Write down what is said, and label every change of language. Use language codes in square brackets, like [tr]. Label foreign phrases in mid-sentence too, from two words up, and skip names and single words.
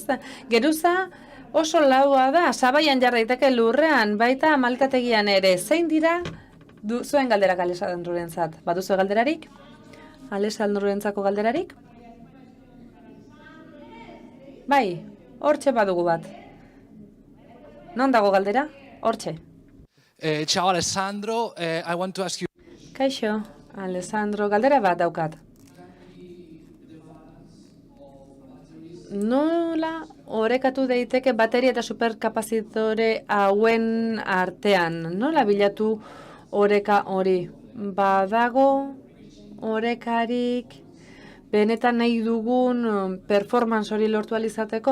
[eu] Geruza oso laua da, sabaian jar daiteke lurrean, baita malkategian ere. Zein dira zuen galderak Alessandrorentzat? Baduzu galderarik? Alessandrorentzako galderarik? Bai, hortxe badugu bat. Non dago galdera? Hortxe. [en] Ciao Alessandro, I want to ask you... [eu] Kaixo, Alessandro, galdera bat daukat. Nola orekatu daiteke bateria eta superkapazitore hauen artean? Nola bilatu oreka hori? Badago orekarik benetan nahi dugun performance hori lortu alizateko?